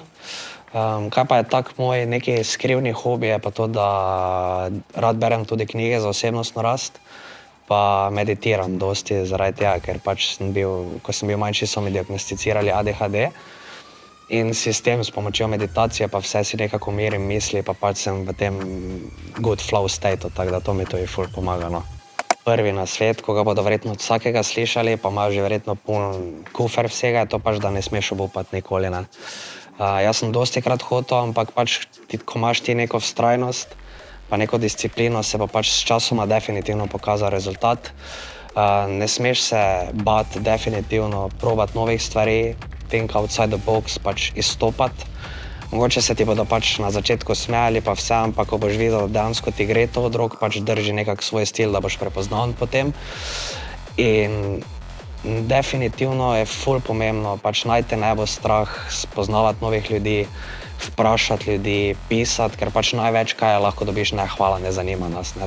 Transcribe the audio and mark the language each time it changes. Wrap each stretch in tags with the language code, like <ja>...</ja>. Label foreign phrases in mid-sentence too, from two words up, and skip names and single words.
<sl>Kaj pa je tak moj neki skrivni hobi, je pa to, da rad berem tudi knjige za osebnostno rast, pa meditiram dosti zaradi tega, ker pač ko sem bil manjši, so mi diagnosticirali ADHD in s pomočjo meditacije pa vse si nekako umirim misli, pa pač sem v tem</sl> <en>good flow stateu,</en> <sl>tako da to mi tudi ful pomaga, no. Prvi nasvet, ko ga bodo verjetno od vsakega slišali, pa imajo že verjetno poln kufer vsega, je to pač, da ne smeš obupati nikoli, ne. Jaz sem dostikrat hotel, ampak pač, ko imaš ti neko vztrajnost, pa neko disciplino, se bo pač s časoma definitivno pokazal rezultat. Ne smeš se bati definitivno probati novih stvari,</sl> <en>think outside the box,</en> <sl>pač izstopati. Mogoče se ti bodo pač na začetku smejali pa vse, ampak ko boš videl, da dejansko ti gre to od rok, pač drži nekak svoj stil, da boš prepoznaven potem. In definitivno je ful pomembno, pač naj te ne bo strah spoznavati novih ljudi, vprašati ljudi, pisati, ker pač največ, kaj je, lahko dobiš ne hvala, ne zanima nas, ne.</sl>